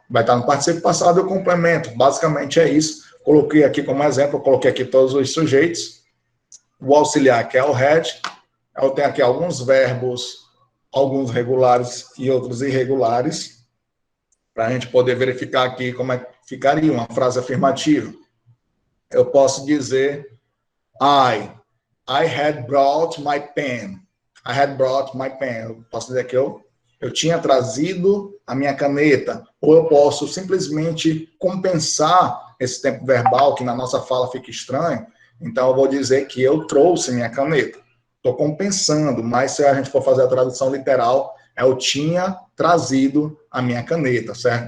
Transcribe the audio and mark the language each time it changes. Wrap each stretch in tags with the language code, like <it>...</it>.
<pt>Vai estar no particípio passado e o complemento. Basicamente é isso. Coloquei aqui como exemplo, coloquei aqui todos os sujeitos. O auxiliar, que é o had. Eu tenho aqui alguns verbos, alguns regulares e outros irregulares, para a gente poder verificar aqui como é que ficaria uma frase afirmativa. Eu posso dizer,</pt> <en>I had brought my pen. I had brought my pen.</en> <pt>Eu posso dizer que eu tinha trazido a minha caneta. Ou eu posso simplesmente compensar esse tempo verbal, que na nossa fala fica estranho, Então, eu vou dizer que eu trouxe minha caneta. Estou compensando, mas se a gente for fazer a tradução literal, eu tinha trazido a minha caneta, certo?</pt>